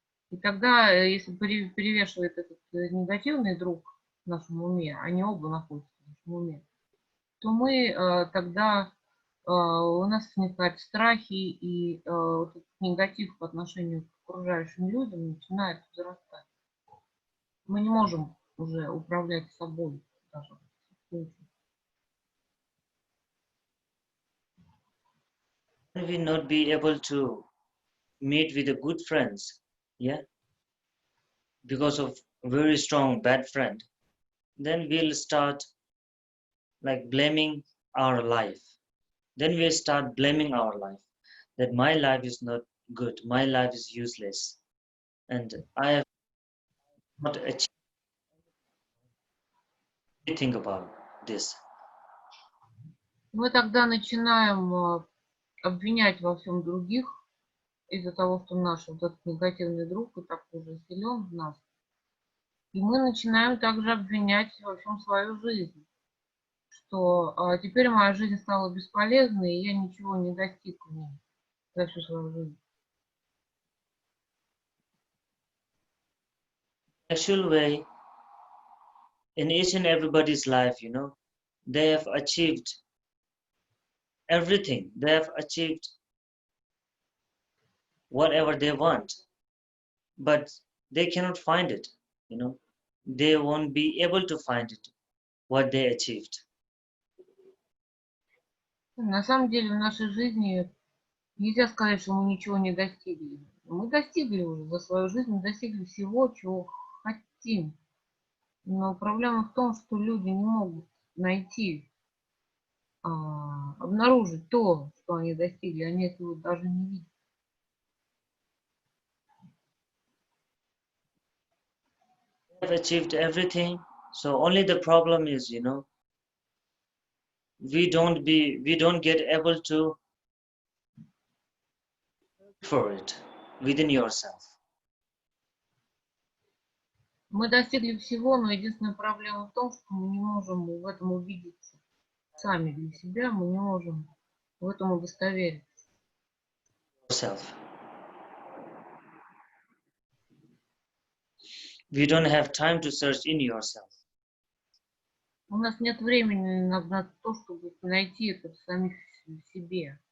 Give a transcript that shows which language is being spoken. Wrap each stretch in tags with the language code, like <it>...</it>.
<ru>И тогда, если перевешивает этот негативный друг в нашем уме, они оба находятся в нашем уме, то мы тогда у нас возникают страхи, и вот этот негатив по отношению к окружающим людям начинает возрастать. Мы не можем уже управлять собой даже.</ru> <en>We not be able to meet with the good friends, yeah, because of very strong bad friend, then we'll start like blaming our life. Then we start blaming our life, that my life is not good, my life is useless, and I have not achieved anything about this.</en> <ru>Мы тогда начинаем обвинять во всем других из-за того, что наш вот этот негативный друг и так уже силен в нас. И мы начинаем также обвинять во всем свою жизнь, что теперь моя жизнь стала бесполезной, и я ничего не достиг в ней за всю свою жизнь.</ru> <en>Actual way, in each and everybody's life, they have achieved everything. They have achieved whatever they want, but they cannot find it. They won't be able to find it, what they achieved.</en> <ru>На самом деле в нашей жизни нельзя сказать, что мы ничего не достигли. Мы достигли уже за свою жизнь, мы достигли всего, чего хотим. Но проблема в том, что люди не могут найти, обнаружить то, что они достигли. Они этого даже не видят.</ru> <en>They have achieved everything, so only the problem is, we don't get able to for it within yourself.</en> <ru>Мы достигли всего, но единственная проблема в том, что мы не можем в этом убедиться сами для себя, мы не можем в этом удостовериться.</ru> <en>Yourself. We don't have time to search in yourself.</en> <ru>У нас нет времени на то, чтобы найти это в самих себе.</ru>